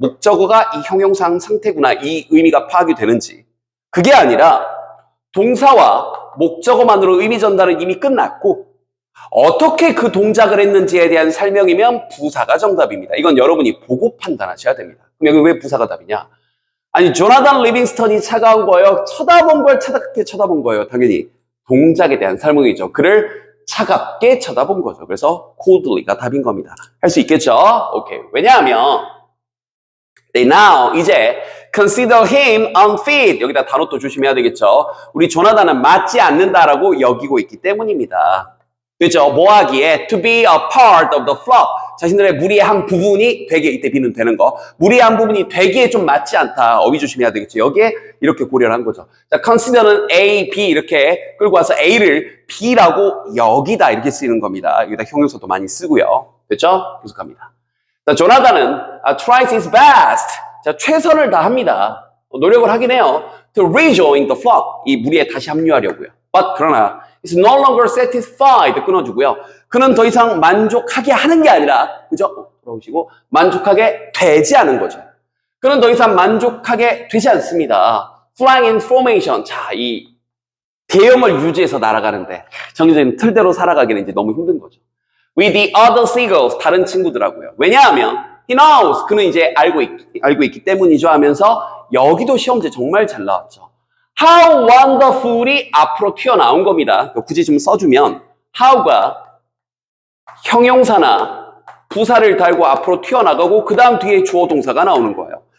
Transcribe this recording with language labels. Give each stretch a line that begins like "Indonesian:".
Korean: 목적어가 이 형용사 상태구나 이 의미가 파악이 되는지 그게 아니라 동사와 목적어만으로 의미 전달은 이미 끝났고 어떻게 그 동작을 했는지에 대한 설명이면 부사가 정답입니다. 이건 여러분이 보고 판단하셔야 됩니다. 그럼 여기 왜 부사가 답이냐? 아니 조나단 리빙스턴이 차가운 거예요? 쳐다본 걸 차갑게 쳐다본 거예요? 당연히 동작에 대한 설명이죠. 그를 차갑게 쳐다본 거죠. 그래서 coldly가 답인 겁니다. 할 수 있겠죠? 오케이. 왜냐하면
English: they now
Korean: 이제
English: consider him unfit.
Korean: 여기다 단어 또 조심해야 되겠죠? 우리 조나단은 맞지 않는다라고 여기고 있기 때문입니다. 그렇죠? 뭐 하기에
English: to be a part of the flock.
Korean: 자신들의 무리의 한 부분이 되게 이때 B는 되는 거. 무리의 한 부분이 되기에 좀 맞지 않다. 어휘 조심해야 되겠죠. 여기에 이렇게 고려를 한 거죠. 자, consider는 A, B 이렇게 끌고 와서 A를 B라고 여기다 이렇게 쓰이는 겁니다. 여기다 형용사도 많이 쓰고요. 됐죠? 계속합니다. 자, 조나단은
English: tries his best.
Korean: 자, 최선을 다합니다. 노력을 하긴 해요.
English: to rejoin the flock.
Korean: 이 무리에 다시 합류하려고요.
English: But
Korean: 그러나
English: is no longer satisfied.
Korean: 끊어주고요. 그는 더 이상 만족하게 하는 게 아니라, 그죠? 돌아오시고, 만족하게 되지 않은 거죠. 그는 더 이상 만족하게 되지 않습니다.
English: Flying in formation.
Korean: 자, 이 대형을 유지해서 날아가는데, 정해진 틀대로 살아가기는 이제 너무 힘든 거죠.
English: With the other seagulls.
Korean: 다른 친구들하고요. 왜냐하면,
English: he knows.
Korean: 그는 이제 알고 있기 때문이죠 하면서, 여기도 시험제 정말 잘 나왔죠.
English: How wonderfully
Korean: 앞으로 튀어나온 겁니다. 굳이 좀 써주면 how가 형용사나 부사를 달고 앞으로 튀어나가고 그 다음 뒤에 주어 동사가 나오는 거예요.